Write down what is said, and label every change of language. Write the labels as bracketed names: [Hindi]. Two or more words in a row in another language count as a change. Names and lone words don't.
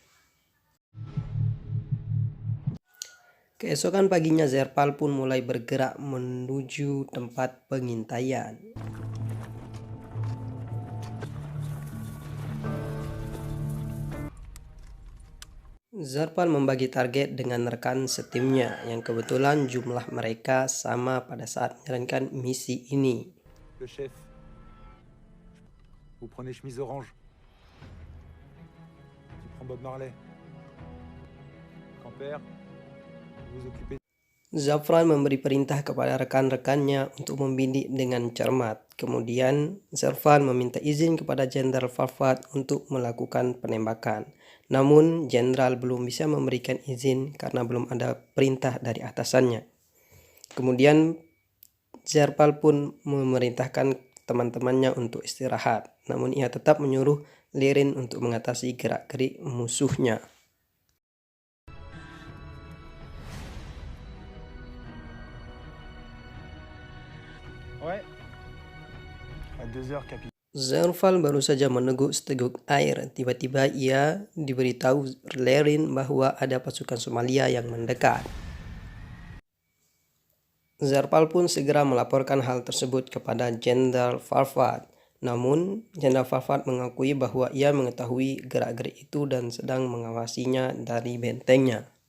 [Indonesian] Keesokan paginya Zerval pun mulai bergerak menuju tempat pengintaian. Zerval membagi target dengan rekan setimnya yang kebetulan jumlah mereka sama pada saat menjalankan misi ini. [French] Le chef, vous prenez chemise orange. Tu en Bob Marley. Camper, vous occupez. [Indonesian] Zafran memberi perintah kepada rekan-rekannya untuk membidik dengan cermat. Kemudian Zafran meminta izin kepada Jenderal Farfad untuk melakukan penembakan. Namun Jenderal belum bisa memberikan izin karena belum ada perintah dari atasannya. Kemudian Zerpal pun memerintahkan teman-temannya untuk istirahat. Namun ia tetap menyuruh Lirin untuk mengatasi gerak-gerik musuhnya. [French] Ouais. À 2 heures, capitaine. [Indonesian] Zerval baru saja meneguk seteguk air. Tiba-tiba ia diberitahu Lirin bahwa ada pasukan Somalia yang mendekat. Zerpal pun segera melaporkan hal tersebut kepada Jenderal Farfad. Namun, Jenderal Farfad mengakui bahwa ia mengetahui gerak-gerik itu dan sedang mengawasinya dari bentengnya.